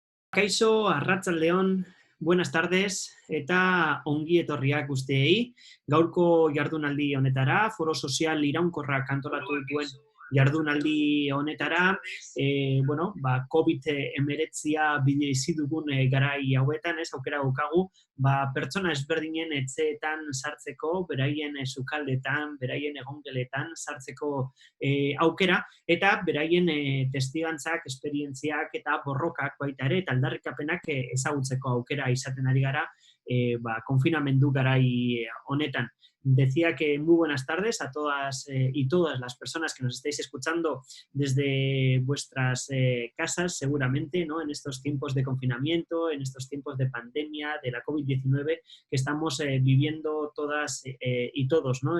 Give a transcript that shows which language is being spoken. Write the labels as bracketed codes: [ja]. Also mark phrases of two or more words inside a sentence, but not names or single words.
[eu] Kaixo, Arratsaldeon, [es] buenas tardes [eu] eta ongi etorriak guztiei. Gaurko jardunaldi honetara, foro sozial iraunkorrak antolatu dituen jardunaldi honetara, COVID-19 bizi dugun garai hauetan, aukera daukagu, pertsona ezberdinen etxeetan sartzeko, beraien sukaldetan, beraien egongeletan sartzeko aukera, eta beraien testigantzak, esperientziak eta borrokak baita ere, eta aldarrikapenak ezagutzeko aukera izaten ari gara konfinamendu garai honetan. [es] Decía que muy buenas tardes a todas y todas las personas que nos estáis escuchando desde vuestras casas, seguramente, ¿no? En estos tiempos de confinamiento, en estos tiempos de pandemia, de la COVID-19, que estamos viviendo todas y todos, ¿no?